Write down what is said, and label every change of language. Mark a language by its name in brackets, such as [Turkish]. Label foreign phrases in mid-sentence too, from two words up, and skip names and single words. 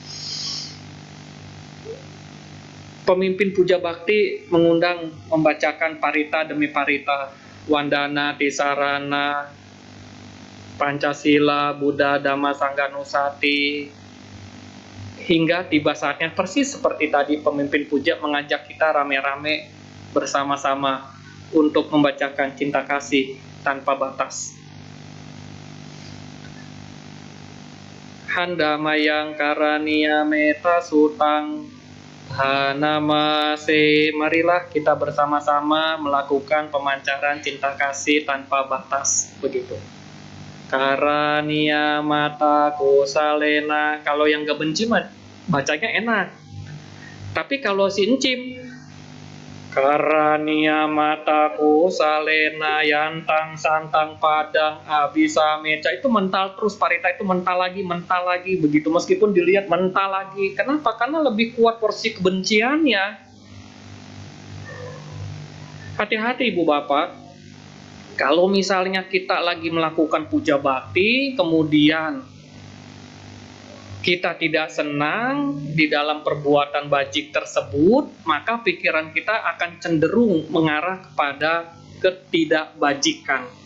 [Indonesian] Pemimpin puja bakti mengundang membacakan parita demi parita, Wandana, Tisarana, Pancasila, Buddha, Dhamma, Sangha, Nusati, hingga tiba saatnya persis seperti tadi pemimpin puja mengajak kita rame-rame bersama-sama untuk membacakan cinta kasih tanpa batas. [Pali] Handamayang karania meta sutang Hanamase, [Indonesian] marilah kita bersama-sama melakukan pemancaran cinta kasih tanpa batas, begitu. [Pali] Karania mata kusalena, [Indonesian] kalau yang gak benci mah bacanya enak. Tapi kalau si Encim, [Pali] Karania mata kusalena yantang santang padang abisa meca, [Indonesian] itu mental terus, parita itu mental lagi begitu, meskipun dilihat mental lagi. Kenapa? Karena lebih kuat porsi kebenciannya. Hati-hati ibu bapak, kalau misalnya kita lagi melakukan puja bakti, kemudian kita tidak senang di dalam perbuatan bajik tersebut, maka pikiran kita akan cenderung mengarah kepada ketidakbajikan.